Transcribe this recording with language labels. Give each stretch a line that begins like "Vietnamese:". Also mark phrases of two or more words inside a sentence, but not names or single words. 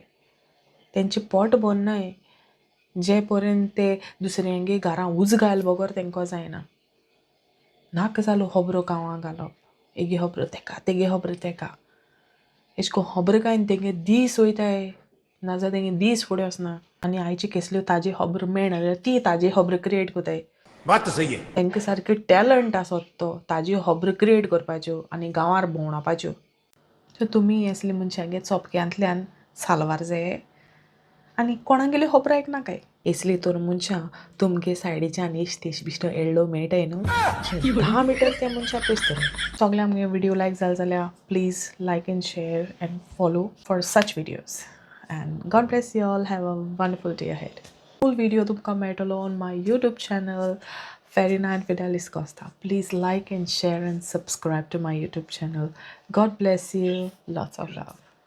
Konkani: तेंचें पोट भरनाय जे पर्यंत ते दुसऱ्यांगे घरां उज घायल बगर तेंको जायना. नाक जालो खबरो गांवां घालप, हेगे खबरो तेका तेगे खबरो तेका. एशें कोन्न खबरो घायन तेंगे दीस वयताय नाजाल्यार तेंगे दीस फुडें वचना. आनी आयची कसल्यो ताजी खबरो मेळना जाल्यार ती ताजी खबरो क्रिएट कोताय.
Hindi: बात तो सही है.
Konkani: तेंकां सारके टॅलंट आसत तो ताज्यो खबरो क्रिएट करपाच्यो आनी गांवार भोंवडावपाच्यो. सो तुमी असले मनशांगे चोपक्यांतल्यान साल्वार जाये आनी कोणागेल्यो खबरो आयकनाकाय. असली तर मनशां तुमगे सायडीच्यान इश्टीश बिश्टो येळ्ळो मेळटाय न्हू 10 मिटर त्या मनशाक पयस दवरात. सगळ्यांक मुगे व्हिडिओ लायक जालो जाल्यार
English: please like and share and follow for such videos. And God bless you all. Have a wonderful day ahead. Full video
Konkani: तुमकां मेळटलो
English: on my YouTube channel Farina and Fidelis Costa. Please like and share and subscribe to my YouTube channel. God bless you. Lots of love.